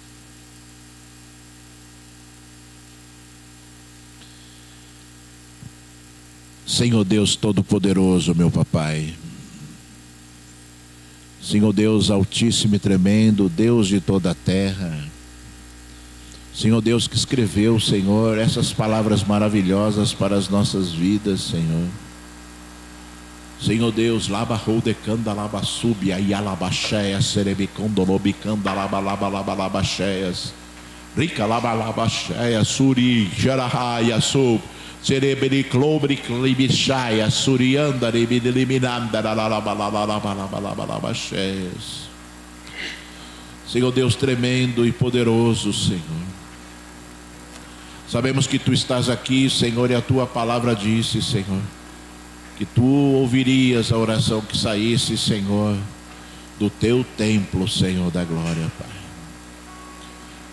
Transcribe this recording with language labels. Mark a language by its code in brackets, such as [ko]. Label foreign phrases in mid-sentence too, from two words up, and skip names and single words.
[pt] Senhor Deus Todo-Poderoso, meu papai. Senhor Deus altíssimo e tremendo, Deus de toda a terra. Senhor Deus que escreveu, Senhor, essas palavras maravilhosas para as nossas vidas, Senhor. Senhor Deus, labarroudecanda labassubi, ayalabaxéia, serebicondolobicanda labalabalabalabacheias, rica labalabaxéia, suri, jarahaya, sub. Cerebri clobre clibichaya surianda eliminanda Senhor Deus tremendo e poderoso, Senhor. Sabemos que Tu estás aqui, Senhor, e a Tua palavra disse, Senhor, que Tu ouvirias a oração que saísse, Senhor, do Teu templo, Senhor da glória, Pai.